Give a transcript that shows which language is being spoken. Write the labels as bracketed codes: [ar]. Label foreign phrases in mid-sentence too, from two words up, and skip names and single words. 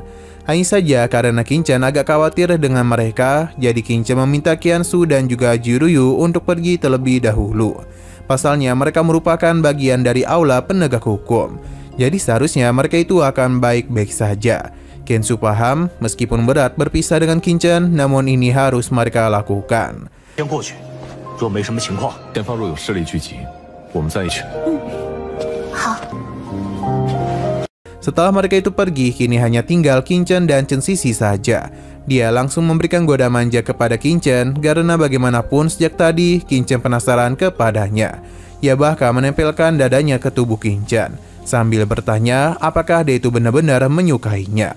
[id] Hanya saja karena Kinchan agak khawatir dengan mereka, jadi Kinchan meminta Qiansu dan juga Jiruyu untuk pergi terlebih dahulu. Pasalnya mereka merupakan bagian dari aula penegak hukum, jadi seharusnya mereka itu akan baik-baik saja. Qiansu paham, meskipun berat berpisah dengan Kinchan, namun ini harus mereka lakukan. [zh] 前方若有势力聚集，我们再一起。好。 [id] Setelah mereka itu pergi, kini hanya tinggal Kinchan dan Chen Sisi saja. Dia langsung memberikan goda manja kepada Kinchan karena bagaimanapun sejak tadi Kinchan penasaran kepadanya. Ia bahkan menempelkan dadanya ke tubuh Kinchan sambil bertanya apakah dia itu benar-benar menyukainya.